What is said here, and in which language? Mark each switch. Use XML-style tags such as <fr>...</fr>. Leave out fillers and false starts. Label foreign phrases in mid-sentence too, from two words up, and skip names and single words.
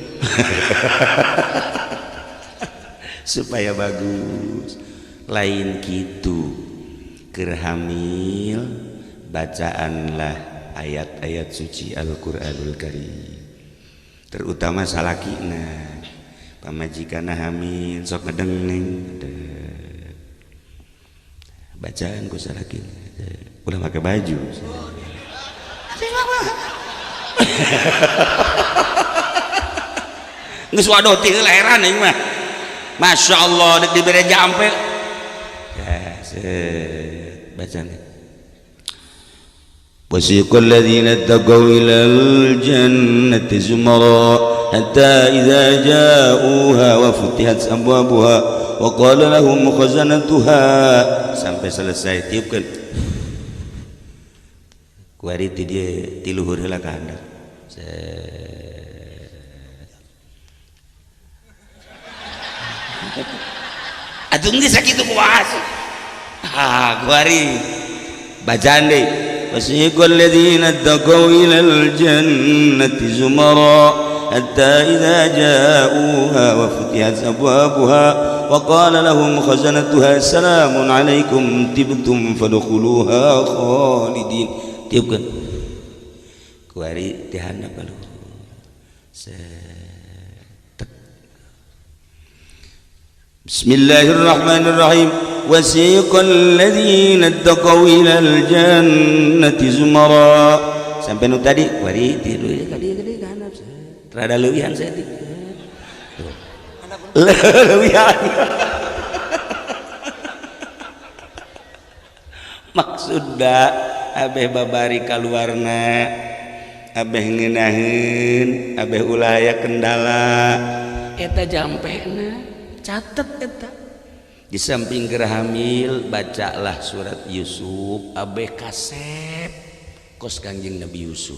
<su>supaya bagus lain kitu keur hamil bacaanlah ayat-ayat suci Al-Qur'anul Karim terutama salakina pamajikanna hamil sok ngedengeng bacaan ku salakina</su> <id>udah pakai baju</id> <su>geus wadoti lahiran ieu mah</su> <ar>ما شاء الله</ar> <su>dek dibere jampe ya set bacaan</su> <ar>وسيق الذين اتقوا إلى الجنة زمرا حتى إذا جاءوها وفتحت أبوابها وقال لهم خزنتها</ar> <su>sampai selesai tiupkeun kuari ti dia ti luhur heula ka handap atuh geus sakitu kumaha kuari bacaan deui وسيق</su> <ar>الذين اتقوا إلى الجنة زمرا حتى إذا جاءوها وفتحت أبوابها وقال لهم خزنتها سلام عليكم طبتم فادخلوها خالدين</ar> <su>tiupkeun kuari teh handap ka luhur Bismillahirrahmanirrahim</su> <ar>وسيق الذين اتقوا إلى الجنة زمرا</ar> <su>sampai nu tadi kuari tilu ka dieu gede ka handap rada leuwihan saeutik leuwihan maksudna abeh babari kaluarna abeh ngeunaheun abeh ulah aya kendala eta jampena catet eta di samping keur hamil bacalah surat Yusuf abeh kasep kos Kangjeng Nabi Yusuf.</su>